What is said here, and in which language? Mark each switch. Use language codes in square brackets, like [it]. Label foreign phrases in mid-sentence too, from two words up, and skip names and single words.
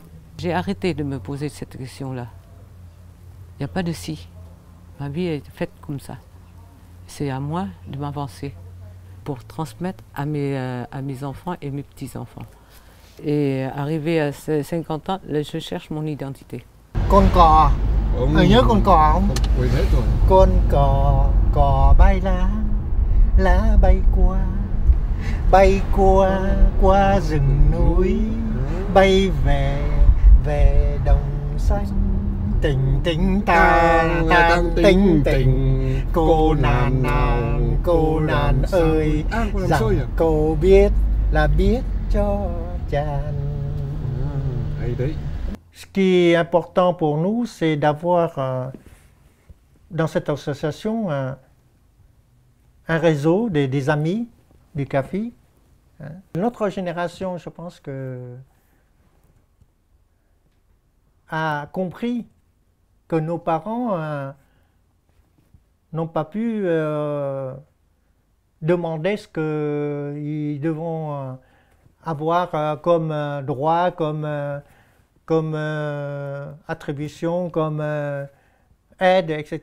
[fr] J'ai arrêté de me poser cette question-là. Il n'y a pas de si. Ma vie est faite comme ça. C'est à moi de m'avancer pour transmettre à mes enfants et mes petits-enfants. Et arrivé à 50 ans, je cherche mon identité. [vi] Con cò, nhớ con cò không? Con cò bay lá bay qua rừng núi, bay về đồng xanh. Tình tình ta tan tình tình cô nàng nào cô nàng ơi rằng cô biết là biết cho chàng. [fr] Ce qui est important pour nous, c'est d'avoir dans cette association un réseau des amis du CAFI. Notre génération, je pense que a compris que nos parents n'ont pas pu demander ce qu'ils devront avoir comme droit, comme attribution, comme aide, etc.